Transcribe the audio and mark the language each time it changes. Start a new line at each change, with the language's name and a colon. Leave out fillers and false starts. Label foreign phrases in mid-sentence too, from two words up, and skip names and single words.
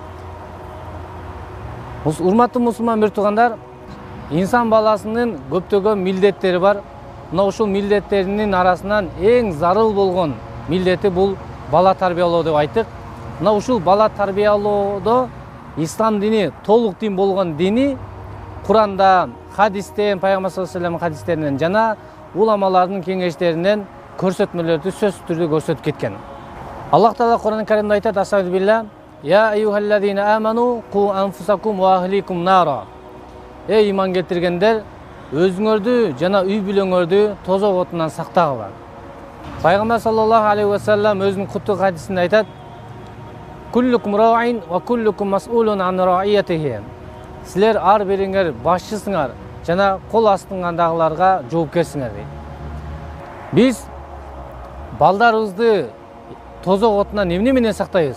Kyrgyz: Урматтуу мусулман бир туугандар, инсан баласынын көптөгөн милдеттери бар. Мына ушул милдеттеринин арасынан эң зарыл болгон милдети бул бала тарбиялоо деп айттык. Мына ушул бала тарбиялоодо ислам дини толук дин болгон дини Курандан, хадистен, пайгамбар
Arabic: صلى الله عليه وسلم
Kyrgyz: хадистеринен жана уламалардын кеңештеринен көрсөтмөлөрдү сөзсүз түрдө көрсөтүп кеткен. Аллах Таала Кур'ан-ы Каримде айтат:
Arabic: "أستغفر الله. يا أيها الذين آمنوا قوا أنفسكم وأهليكم نارا."
Kyrgyz: Эй иман келтиргендер, өзүңөрдү жана үй бүлөңөрдү тозок отунан сактагыла.
Arabic: Пайгамбар صلى الله عليه وسلم
Kyrgyz: өзүнүн куттук хадисинде айтат:
Arabic: "كلكم راع وكلكم مسؤول عن رعيته."
Kyrgyz: Силер ар бириңер башчысыңар жана кол астыңардагыларга жоопкерсиңер дейт. Биз балдарыбызды тозок отунан эмне менен сактайбыз?